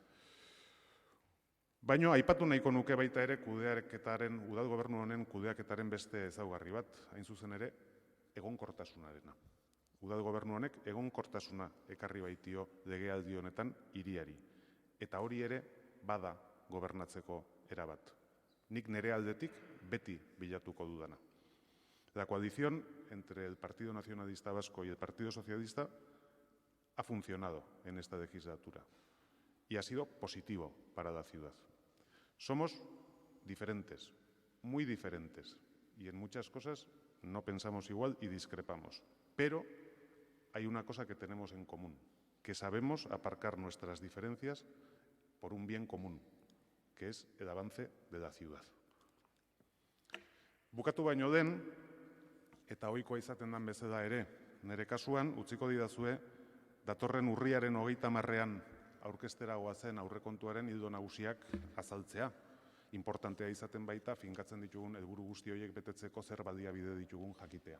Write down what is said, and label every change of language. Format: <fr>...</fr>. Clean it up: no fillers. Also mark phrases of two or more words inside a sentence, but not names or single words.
<eu>Baina aipatu nahiko nuke baita ere kudeaketaren, udal gobernu honen kudeaketaren beste ezaugarri bat, hain zuzen ere, egonkortasunarena. Udal gobernu honek egonkortasuna ekarri baitio legealdi honetan hiriari. Eta hori ere bada gobernatzeko erabat. Nik nire aldetik beti bilatuko dudana.</eu> <es>La coalición entre el Partido Nacionalista Vasco y el Partido Socialista ha funcionado en esta legislatura y ha sido positivo para la ciudad. Somos diferentes, muy diferentes, y en muchas cosas no pensamos igual y discrepamos. Pero hay una cosa que tenemos en común, que sabemos aparcar nuestras diferencias por un bien común, que es el avance de la ciudad.</es> <eu>Bukatu baino den, eta ohikoa izaten den bezala ere, nire kasuan, utziko didazue, datorren urriaren 30ean aurkeztera goazen aurrekontuaren ildo nagusiak azaltzea. Importantea izaten baita, finkatzen ditugun helburu guzti horiek betetzeko zer baliabide ditugun jakitea.</eu>